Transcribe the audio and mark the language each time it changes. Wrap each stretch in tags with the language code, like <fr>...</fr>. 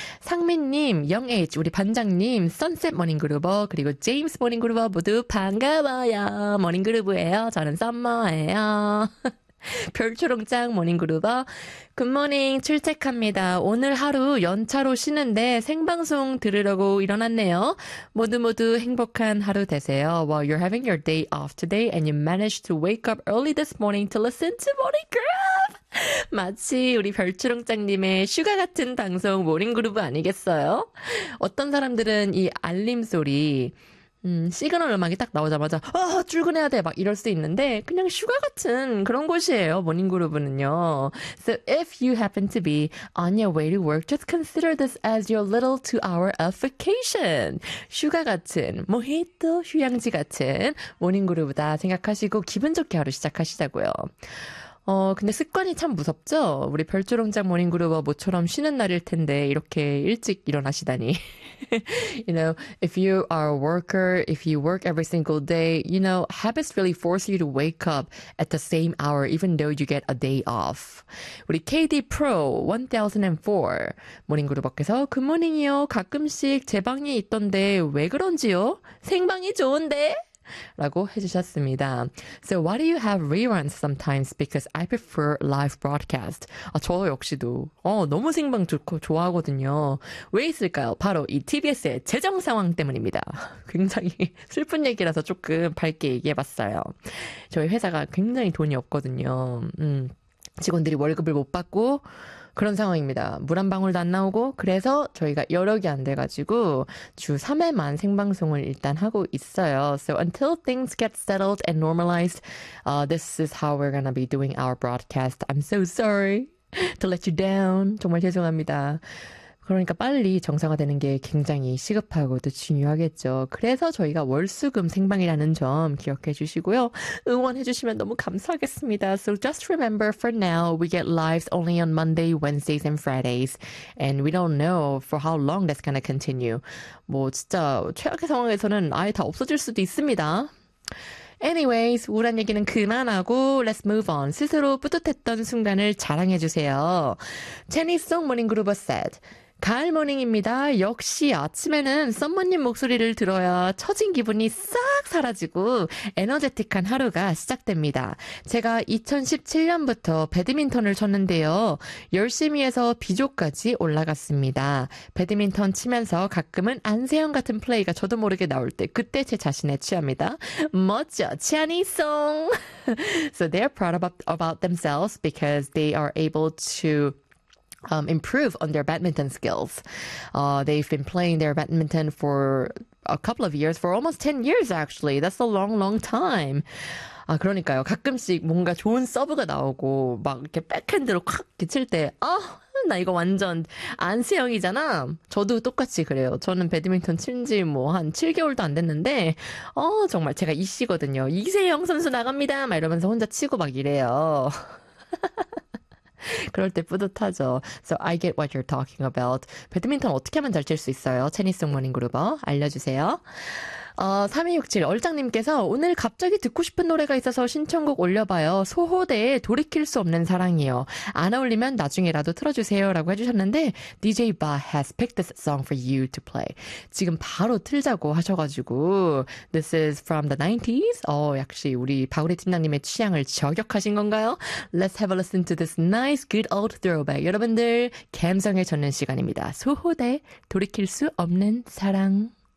<ko>상민님, 영H, 우리 반장님, 선셋 모닝 그루버, 그리고 제임스 모닝 그루버 모두 반가워요. 모닝 그루버예요. 저는 썸머예요. 별초롱짱 모닝그루버 굿모닝 출첵합니다. 오늘 하루 연차로 쉬는데 생방송 들으려고 일어났네요. 모두 모두 행복한 하루 되세요.</ko> <en>Well, you're having your day off today and you managed to wake up early this morning to listen to Morning Groove.</en> <ko>마치 우리 별초롱짱님의 슈가 같은 방송 모닝그루브 아니겠어요? 어떤 사람들은 이 알림 소리 시그널 음악이 딱 나오자마자 출근해야 돼 막 이럴 수 있는데 그냥 휴가 같은 그런 곳이에요 모닝그루브는요.</ko> <en>So if you happen to be on your way to work, just consider this as your little 2-hour of vacation.</en> <ko>휴가 같은 모히또 휴양지 같은 모닝그루브다 생각하시고 기분 좋게 하루 시작하시자고요. 근데 습관이 참 무섭죠. 우리 별주롱장 모닝그루버 모처럼 쉬는 날일 텐데 이렇게 일찍 일어나시다니.</ko> <en>You know, if you are a worker, if you work every single day, you know, habits really force you to wake up at the same hour even though you get a day off.</en> <ko>우리 KD Pro 1004 모닝그루버께서 굿모닝이요. 가끔씩 제 방이 있던데 왜 그런지요? 생방이 좋은데? 라고 해주셨습니다.</ko> <en>So why do you have reruns sometimes? Because I prefer live broadcast.</en> <ko>아, 저 역시도 너무 생방 좋고 좋아하거든요. 왜 있을까요? 바로 이 TBS의 재정 상황 때문입니다. 굉장히 슬픈 얘기라서 조금 밝게 얘기해봤어요. 저희 회사가 굉장히 돈이 없거든요. 직원들이 월급을 못 받고 그런 상황입니다. 물 한 방울도 안 나오고 그래서 저희가 여력이 안 돼가지고 주 3회만 생방송을 일단 하고 있어요.</ko> <en>So until things get settled and normalized, this is how we're gonna be doing our broadcast. I'm so sorry to let you down.</en> <ko>정말 죄송합니다. 그러니까 빨리 정상화되는 게 굉장히 시급하고도 중요하겠죠. 그래서 저희가 월수금 생방이라는 점 기억해 주시고요. 응원해 주시면 너무 감사하겠습니다.</ko> <en>So just remember for now, we get lives only on Monday, Wednesdays, and Fridays. And we don't know for how long that's gonna continue.</en> <ko>뭐 진짜 최악의 상황에서는 아예 다 없어질 수도 있습니다.</ko> <en>Anyways,</en> <ko>우울한 얘기는 그만하고</ko> <en>Let's move on.</en> <ko>스스로 뿌듯했던 순간을 자랑해 주세요.</ko> <en>Chinese Song Morning Group said,</en> <ko>가을 모닝입니다. 역시 아침에는 썸머님 목소리를 들어야 처진 기분이 싹 사라지고 에너제틱한 하루가 시작됩니다. 제가 2017년부터 배드민턴을 쳤는데요. 열심히 해서 B조까지 올라갔습니다. 배드민턴 치면서 가끔은 안세영 같은 플레이가 저도 모르게 나올 때 그때 제 자신에 취합니다. 멋져, 치아니송!</ko> <en>So they're proud about themselves because they are able to improve on their badminton skills. They've been playing their badminton for a couple of years, for almost 10 years actually. That's a long, long time.</en> <ko>아, 그러니까요. 가끔씩 뭔가 좋은 서브가 나오고 막 이렇게 백핸드로 콱 칠 때 아, 나 이거 완전 안세영이잖아. 저도 똑같이 그래요. 저는 배드민턴 친 지 뭐 한 7개월도 안 됐는데 어, 정말 제가 이씨거든요. 이세영 선수 나갑니다. 막 이러면서 혼자 치고 막 이래요. 그럴 때 뿌듯하죠.</ko> <en>So I get what you're talking about.</en> <ko>배드민턴 어떻게 하면 잘 칠 수 있어요? 테니스 모닝 그룹어 알려주세요. 3267 얼짱님께서 오늘 갑자기 듣고 싶은 노래가 있어서 신청곡 올려봐요. 소호대의 돌이킬 수 없는 사랑이요. 안 어울리면 나중에라도 틀어주세요 라고 해주셨는데</ko> <en>DJ Ba has picked this song for you to play.</en> <ko>지금 바로 틀자고 하셔가지고</ko> <en>This is from the 90s.</en> <ko>역시 우리 바구리 팀장님의 취향을 저격하신 건가요?</ko> <en>Let's have a listen to this nice good old throwback.</en> <ko>여러분들 감성에 젖는 시간입니다. 소호대 돌이킬 수 없는 사랑.</ko>